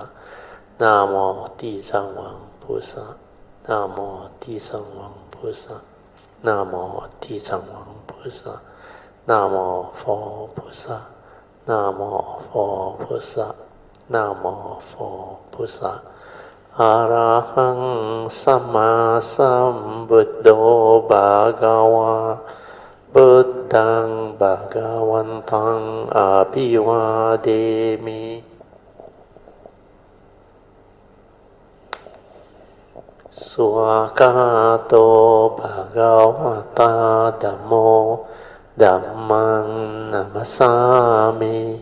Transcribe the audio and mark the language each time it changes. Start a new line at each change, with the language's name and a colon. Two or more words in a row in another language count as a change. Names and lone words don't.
Chinese: 南无地藏王菩萨。南无地藏王菩萨。南无地藏王菩萨。南无佛菩萨。南无佛菩萨。南无佛菩萨。
Pali: อะระหังสัมมาสัมพุทโธภะคะวะพุทธังภะคะวันตังอะภิวาเทมิสุขะโตภะคะวะตาธัมโมธัมมังนัมมัสสามิ